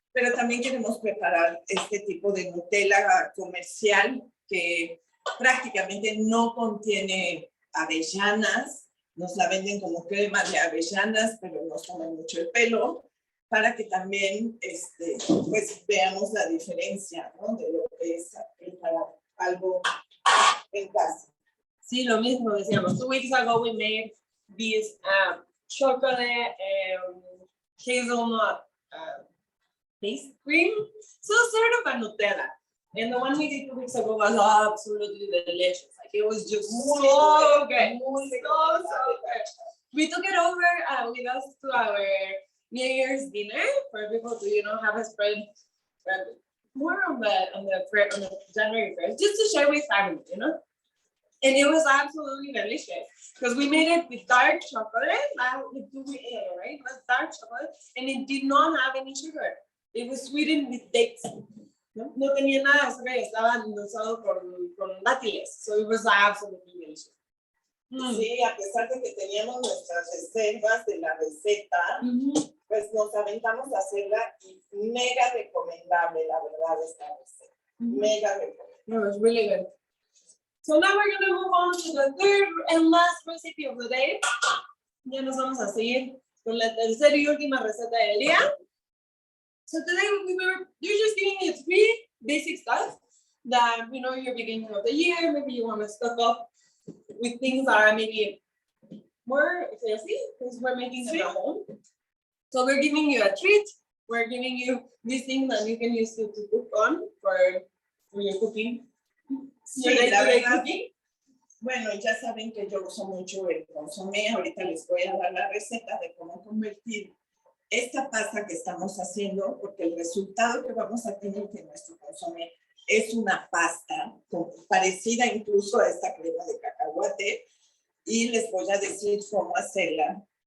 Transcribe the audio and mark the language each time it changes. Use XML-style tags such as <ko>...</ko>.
<es>Pero también queremos preparar este tipo de Nutella comercial que prácticamente no contiene avellanas. Nos la venden como crema de avellanas, pero nos toman mucho el pelo, para que también pues veamos la diferencia, ¿no? De lo que es preparar algo en casa. Sí, lo mismo decíamos.</es> <en>2 weeks ago we made these chocolate hazelnut face cream. So sort of a Nutella. And the one we did 2 weeks ago was absolutely delicious. Like it was just so good. So good. We took it over with us to our New Year's dinner for people to, have a spread more on the January 1st, just to share with family, And it was absolutely delicious because we made it with dark chocolate, right? It was dark chocolate, and it did not have any sugar. It was sweetened with dates.</en> <es>No tenía nada de azúcar, estaba endulzado con dátiles.</es> <en>So it was absolutely delicious.</en> <es>Sí, a pesar de que teníamos nuestras reservas de la receta, pues nos aventamos a hacerla y mega recomendable, la verdad, esta receta. Mega recomendable.</es> <en>No, it was really good. So now we're going to move on to the third and last recipe of the day.</en> <es>Ya nos vamos a seguir con la tercera y última receta del día.</es> <en>So today you're just giving you 3 basic stuff that, you're beginning of the year, maybe you want to stock up with things that are maybe more fancy because we're making them at home. So we're giving you a treat. We're giving you these things that you can use to cook on for your cooking.</en> <es>Sí, la verdad. Bueno, ya saben que yo uso mucho el consomé. Ahorita les voy a dar la receta de cómo convertir esta pasta que estamos haciendo, porque el resultado que vamos a tener de nuestro consomé es una pasta parecida incluso a esta crema de cacahuate, y les voy a decir cómo hacerla.</es>